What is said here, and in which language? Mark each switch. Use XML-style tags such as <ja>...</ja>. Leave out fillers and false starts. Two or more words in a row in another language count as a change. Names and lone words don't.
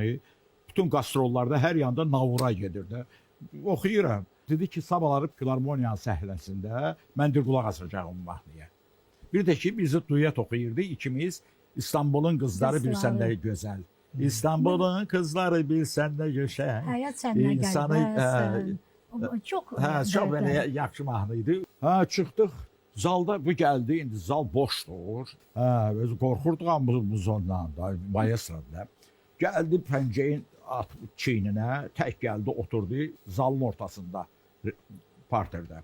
<az>Bütün qastrollarda hər yanda navura gedir də. Oxuyuram. Dedi ki, sabahları Filarmoniyanın səhləsində mən də qulaq asacağım mahnıya. Bir də ki, bizi duyet oxuyurdu ikimiz. İstanbulun qızları bilsən də gözəl. İstanbulun qızları bilsən də gözəl.</az> <tr>Hayat senden gelmez. Çok</tr> <az>Çox belə yaxşı mahnı idi. Çıxdıq. Zalda bu gəldi. İndi zal boşdur. Özü qorxurduq hamımız ondan da, maestrodan. Gəldi pəncəyin çiyninə, tək gəldi, oturdu zalın ortasında, parterdə.</az>